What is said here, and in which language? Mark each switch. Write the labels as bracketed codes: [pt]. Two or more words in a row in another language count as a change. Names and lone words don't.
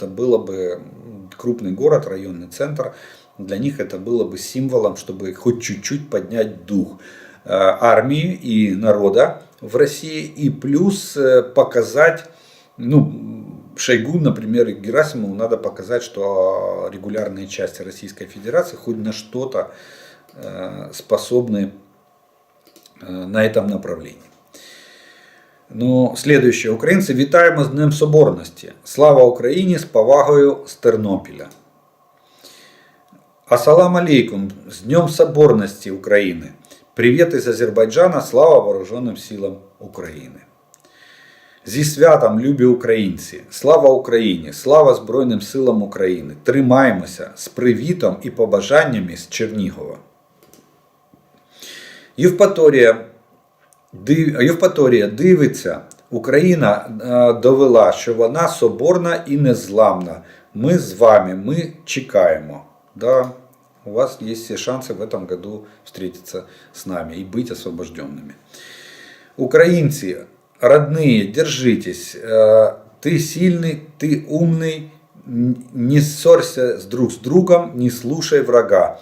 [ru] было бы крупный город, районный центр, для них это было бы символом, чтобы хоть чуть-чуть поднять дух армии и народа в России, и плюс показать, Шойгу, например, и Герасимову надо показать, что регулярные части Российской Федерации хоть на что-то способны на этом направлении. Следующее. [uk] Українці, вітаємо з Днем Соборності. Слава Україні, з повагою з Тернопіля. [ar] السلام عليكم, [ru] с Днем Соборности Украины. Привет из Азербайджана, слава вооруженным силам України. [uk] Зі святом, любі українці! Слава Україні! Слава Збройним силам України! Тримаємося з привітом і побажаннями з Чернігова. Євпаторія Євпаторія дивиться. Україна довела, що вона соборна і незламна. Ми з вами, ми чекаємо. [ru] Да, у вас есть все шансы в этом году встретиться с нами и быть освобожденными. Украинцы, родные, держитесь. Ты сильный, ты умный. Не ссорься друг с другом, не слушай врага.